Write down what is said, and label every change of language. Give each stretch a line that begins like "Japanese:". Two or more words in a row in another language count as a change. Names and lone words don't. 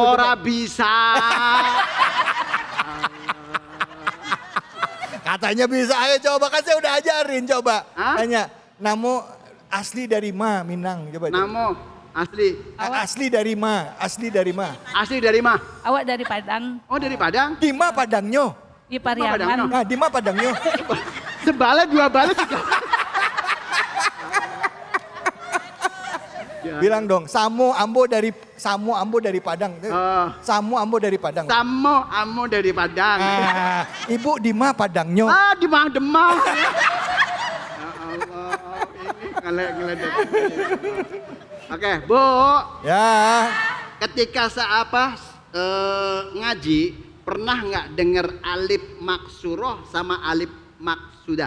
Javanese: Ora bisa.
Indonesian: Katanya bisa, ayo coba, kan saya udah ajarin, coba. Hah?
Minangkabau: Tanya, namo asli dari ma, Minang, coba. Namo asli. Asli dari ma, asli dari ma.
Indonesian: Asli dari mana?
Minangkabau: Awak dari Padang.
Indonesian: Oh, dari Padang?
Minangkabau: Di ma Padangnya. Di Pariaman. Nah, di ma Padangnya. Sebala dua bala juga.
Indonesian: Bilang dong,
Minangkabau: Samo Ambo dari Padang. Samo Ambo dari Padang. Samo Ambo dari Padang. Ibu di ma Padangnya.
Indonesian: Di Demang. Ya Allah, ini ngeledek. Oke, Bu. Ya. Ketika ngaji, pernah nggak dengar
Arabic: alif maksuroh
Indonesian: sama
Arabic: alif maksudah?